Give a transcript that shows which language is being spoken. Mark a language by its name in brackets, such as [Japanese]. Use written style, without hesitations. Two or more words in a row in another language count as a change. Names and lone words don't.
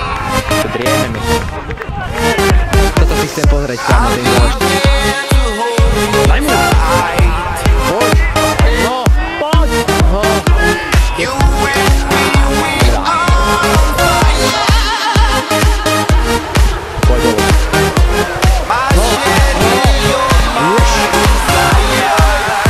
[Slovak] Toto si chcem pozrieť, kámo, ten ďalší. Daj mu! [English] You and me, we are on fire. My sherry, you're my desire.